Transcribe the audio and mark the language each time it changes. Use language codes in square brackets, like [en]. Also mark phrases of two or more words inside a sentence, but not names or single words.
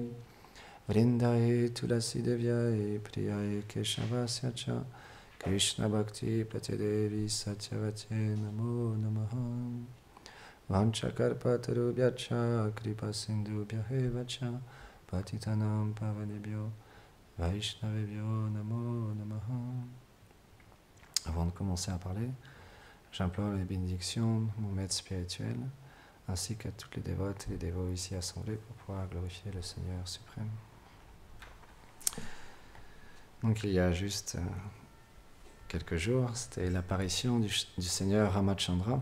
[sa] वृन्दायै तुलसी देव्यै प्रियायै केशवस्य च, कृष्ण भक्ति प्रदे देवि सत्यवत्यै नमो नमः. वाञ्छाकल्पतरुभ्यश्च कृपासिन्धुभ्य एव च पतितानां पावनेभ्यो वैष्णवेभ्यो नमो नमः. [fr] Avant de commencer à parler, j'implore les bénédictions de mon maître spirituel, ainsi qu'à toutes les dévotes et les dévots ici assemblés pour pouvoir glorifier le Seigneur suprême. Donc il y a juste quelques jours, c'était l'apparition du Seigneur Ramachandra.